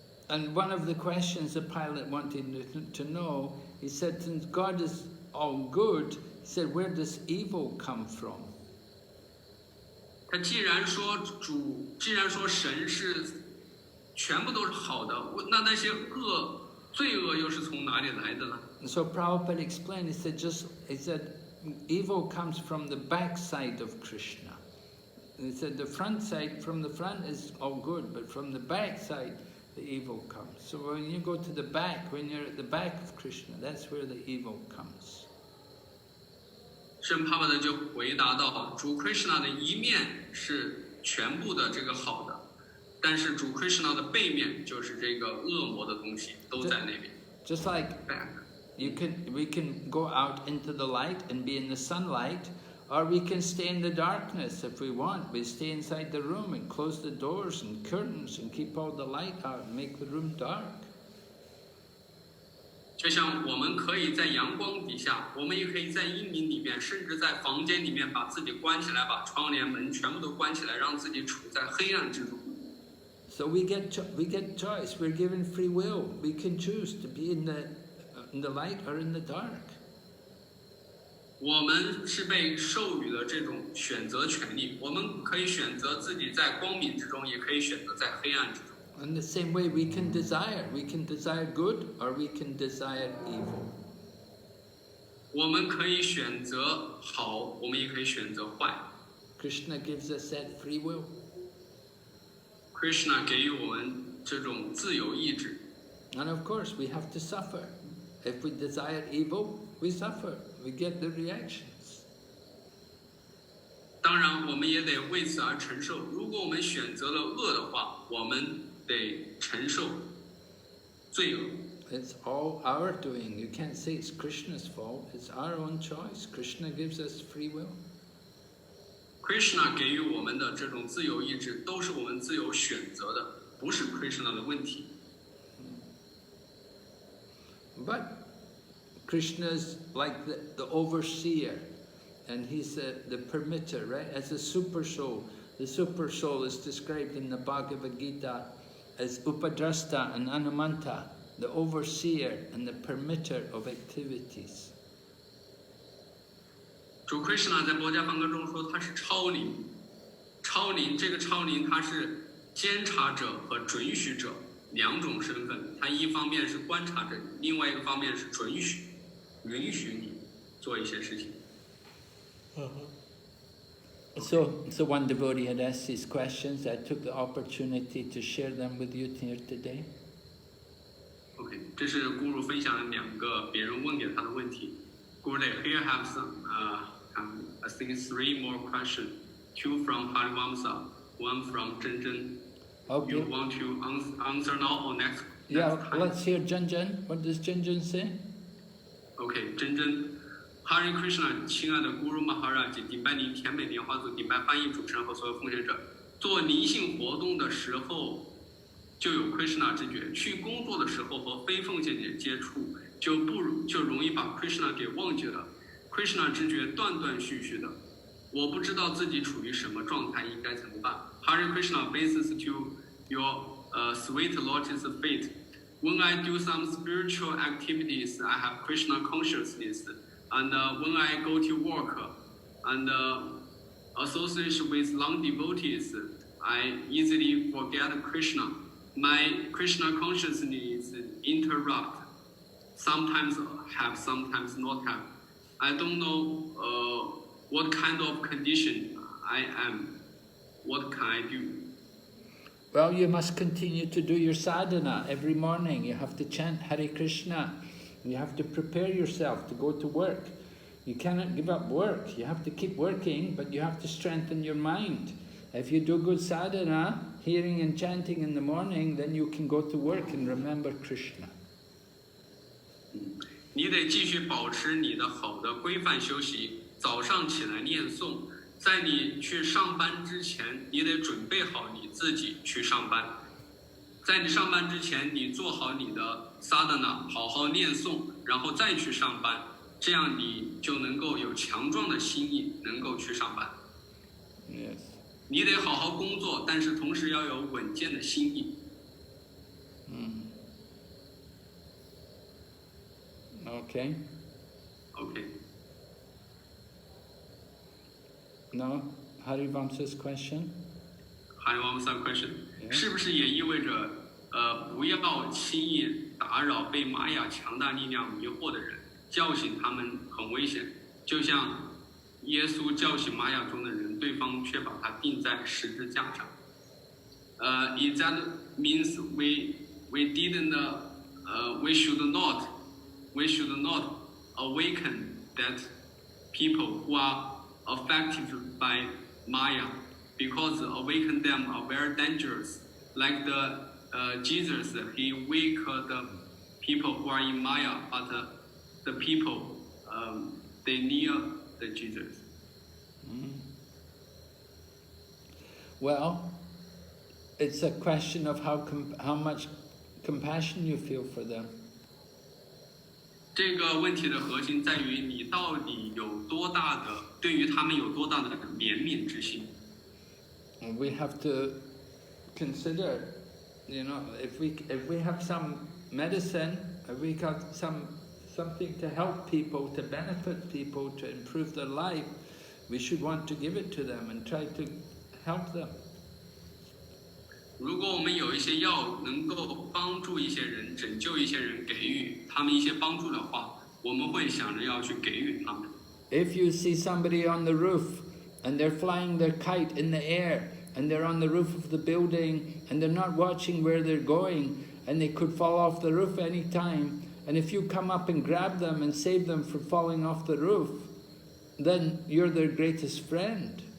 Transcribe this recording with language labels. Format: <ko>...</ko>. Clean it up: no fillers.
<en>And one of the questions the pilot wanted to know, he said, since God is all good, he said, where does evil come from?</en> <zh>他既然说神是全部都是好的，那些罪恶又是从哪里来的呢？</zh> <en>So Prabhupada explained, he said, evil comes from the backside of Krishna. He said from the front is all good, but from the backside the evil comes. So when you go to the back, when you're at the back of Krishna, that's where the evil comes.</en> <zh>圣帕帕的就回答到，主 Krishna 的一面是全部的这个好的，但是主 Krishna 的背面就是这个恶魔的东西都在那边。</zh> <en>Just like we can go out into the light and be in the sunlight, or we can stay in the darkness if we want. We stay inside the room and close the doors and curtains and keep all the light out and make the room dark.</en> <zh>就像我们可以在阳光底下，我们也可以在阴明里面，甚至在房间里面把自己关起来，把窗帘门全部都关起来，让自己处在黑暗之中。</zh> <en>So we get choice. We're given free will. We can choose to be in the light or in the dark.</en> <zh>我们是被授予了这种选择权利，我们可以选择自己在光明之中，也可以选择在黑暗之中。</zh> <en>In the same way, we can desire good or we can desire evil.</en> <zh>我们可以选择好，我们也可以选择坏。</zh> <en>Krishna gives us that free will.</en> <zh>Krishna 给予我们这种自由意志。</zh> <en>And of course, we have to suffer. If we desire evil, we suffer. We get the reactions.</en> <zh>当然，我们也得为此而承受。如果我们选择了恶的话，我们得承受罪恶。</zh> <en>It's all our doing. You can't say it's Krishna's fault. It's our own choice. Krishna gives us free will.</en> <zh>Krishna 给予我们的这种自由意志，都是我们自由选择的，不是 Krishna 的问题。</zh> <en>But Krishna's like the overseer, and he's the permitter, right? As a super soul. The super soul is described in the Bhagavad Gita as Upadrasta and Anumanta, the overseer and the permitter of activities.</en> <zh>主 Krishna 在《薄伽梵歌》中说他是超灵，这个超灵他是监察者和准许者两种身份，他一方面是观察着你，另外一个方面是允许你做一些事情。</zh> <en>So one devotee had asked these questions. I took the opportunity to share them with you here today.</en> <zh>OK， 这是 Guru 分享了两个别人问给他的问题。</zh> <en>Guru, here have some, I think 3 more questions. 2 from Harivamsa, 1 from Zhen. Okay. You want to answer now or next? Yeah, time? let's hear Zhen. What does Zhen say? OK， Zhen。</en> <zh>Hare Krishna， 亲爱的 Guru Maharaj， 顶拜您甜美莲花组，顶拜翻译主持人和所有奉献者。做灵性活动的时候，就有 Krishna 知觉；去工作的时候和非奉献者接触，就容易把 Krishna 给忘记了。 Krishna 知觉断断续续的，我不知道自己处于什么状态，应该怎么办 ？</zh> <en>Hare Krishna bases to your sweet lotus fate. When I do some spiritual activities, I have Krishna consciousness. And when I go to work and association with non-devotees, I easily forget Krishna. My Krishna consciousness interrupt. Sometimes have, sometimes not have. I don't know what kind of condition I am. What can I do? Well, you must continue to do your sadhana every morning. You have to chant Hare Krishna. You have to prepare yourself to go to work. You cannot give up work. You have to keep working, but you have to strengthen your mind. If you do good sadhana, hearing and chanting in the morning, then you can go to work and remember Krishna.</en> <zh>你得继续保持你的好的规范休息，早上起来念诵，在你去上班之前，你得准备好你自己去上班。在你上班之前，你做好你的 sadhana， 好好念诵，然后再去上班，这样你就能够有强壮的心意，能够去上班。</zh> <en>Yes.</en> <zh>你得好好工作，但是同时要有稳健的心意。</zh> <en>Okay. Okay. Now, Harivamsa's question. Harivamsa question. Yeah.</en> <zh>是不是也意味着，不要轻易打扰被玛雅强大力量迷惑的人，叫醒他们很危险，就像耶稣叫醒玛雅中的人，对方却把他钉在十字架上。</zh> <en>If that means we should not awaken that people who are affected by Maya, because awaken them are very dangerous. Like Jesus, he wake the people who are in Maya, but the people they near the Jesus. Well, it's a question of how much compassion you feel for them.</en> <zh>这个问题的核心在于你到底有多大的对于他们有多大的怜悯之心。</zh> <en>We have to consider, if we have some medicine, if we have something to help people, to benefit people, to improve their life, we should want to give it to them and try to help them.</en> <zh>如果我们有一些药能够帮助一些人、拯救一些人、给予他们一些帮助的话，我们会想着要去给予他们。</zh> <en>If you see somebody on the roof and they're flying their kite in the air and they're on the roof of the building and they're not watching where they're going and they could fall off the roof any time, and if you come up and grab them and save them from falling off the roof, then you're their greatest friend.</en>